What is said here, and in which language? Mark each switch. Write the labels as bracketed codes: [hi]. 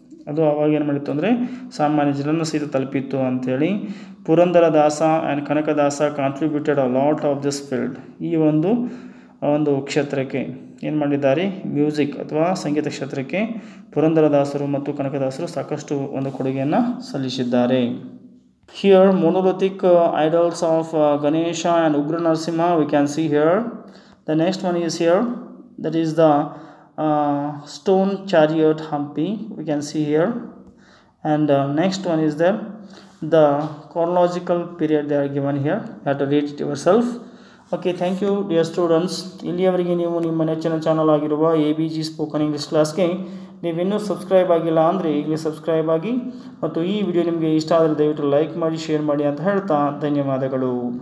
[kn] ಅದು ಅವಾಗ ಏನು ಮಾಡಿತ್ತು ಅಂದರೆ ಸಾಮಾನ್ಯ ಜನರನ್ನು ಸಹಿತ ತಲುಪಿತ್ತು ಅಂಥೇಳಿ. [en] Purandaradasa and Kanakadasa contributed a lot of this field. [kn] ಈ ಒಂದು ಕ್ಷೇತ್ರಕ್ಕೆ ಏನು ಮಾಡಿದ್ದಾರೆ, ಮ್ಯೂಸಿಕ್ ಅಥವಾ ಸಂಗೀತ ಕ್ಷೇತ್ರಕ್ಕೆ ಪುರಂದರದಾಸರು ಮತ್ತು ಕನಕದಾಸರು ಸಾಕಷ್ಟು ಒಂದು ಕೊಡುಗೆಯನ್ನು ಸಲ್ಲಿಸಿದ್ದಾರೆ. [en] Here monolithic idols of Ganesha and Ugra Narasimha we can see here. The next one is here, that is the stone chariot Hampi we can see here. And next one is there the chronological period they are given here. You have to read it yourself. Okay, thank you dear students. [kn] ಇಲ್ಲಿಯವರೆಗೆ ನೀವು ನಿಮ್ಮ ನೆಚ್ಚಿನ channel ಆಗಿರುವ ABG spoken English ಕ್ಲಾಸ್ಗೆ ನೀವಿನ್ನೂ subscribe ಆಗಿಲ್ಲ ಅಂದರೆ ಈಗಲೇ ಸಬ್ಸ್ಕ್ರೈಬ್ ಆಗಿ, ಮತ್ತು ಈ ವಿಡಿಯೋ ನಿಮಗೆ ಇಷ್ಟ ಆದರೆ ದಯವಿಟ್ಟು ಲೈಕ್ ಮಾಡಿ, ಶೇರ್ ಮಾಡಿ ಅಂತ ಹೇಳ್ತಾ ಧನ್ಯವಾದಗಳು.